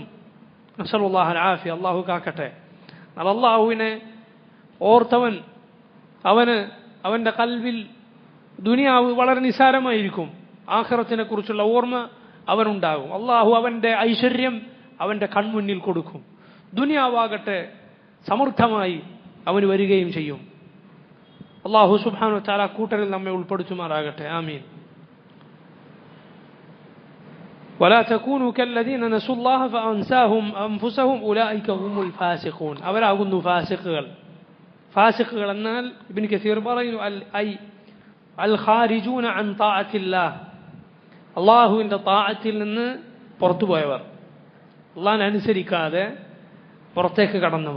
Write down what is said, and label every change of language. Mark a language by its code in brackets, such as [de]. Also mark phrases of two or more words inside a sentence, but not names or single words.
[ar] نسأل الله العافية, [ml] അള്ളാഹു കാക്കട്ടെ. അള്ളാഹുവിനെ ഓർത്തവൻ, അവൻ്റെ ഖൽബിൽ ദുനിയാവ് വളരെ നിസാരമായിരിക്കും. ആഖിറത്തിനെ കുറിച്ചുള്ള ഓർമ്മ അവനുണ്ടാകും. അള്ളാഹു അവൻ്റെ ഐശ്വര്യം അവൻ്റെ കൺമുന്നിൽ കൊടുക്കും. ദുനിയാവാകട്ടെ സമൃദ്ധമായി അവന് വരികയും ചെയ്യും. [ar] الله سبحانه وتعالى [ml] കൂട്ടരിൽ നമ്മെ ഉൾപ്പെടുത്തുമാറാകട്ടെ. ആമീൻ. [ar] ولا تكونوا كالذين نسوا الله فأنساهم أنفسهم أولئك هم الفاسقون. [ml] അവരാകുന്നു ഫാസിഖുകൾ. ഫാസിഖുകൾ എന്നാൽ ഇബ്നു കസീർ പറയുന്നു [ar] الخارجون عن طاعة الله, [ml] അള്ളാഹുവിൻ്റെ താഅത്തിൽ നിന്ന് പുറത്തുപോയവർ, അള്ളാഹിനെ അനുസരിക്കാതെ പുറത്തേക്ക് കടന്നവർ.